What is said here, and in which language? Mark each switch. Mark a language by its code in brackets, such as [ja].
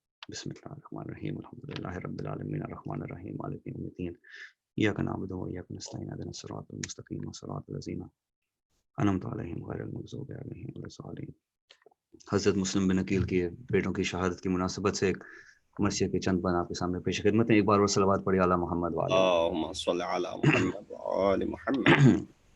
[ar] بسم الله الرحمن الرحيم الحمد لله رب العالمين الرحمن الرحيم مالك يوم الدين إياك نعبد وإياك نستعين اهدنا الصراط المستقيم صراط الذين أنعمت عليهم غير المغضوب عليهم ولا الضالين. [ur] حضرت مسلم بن عقیل کے بیٹوں کی شہادت کی مناسبت سے ایک مرثیہ کے چند بند آپ کے سامنے پیش خدمت ہیں. ایک بار اور صلوات پڑھی اعلی محمد وعلی [ar] اللهم صل على محمد وآل محمد.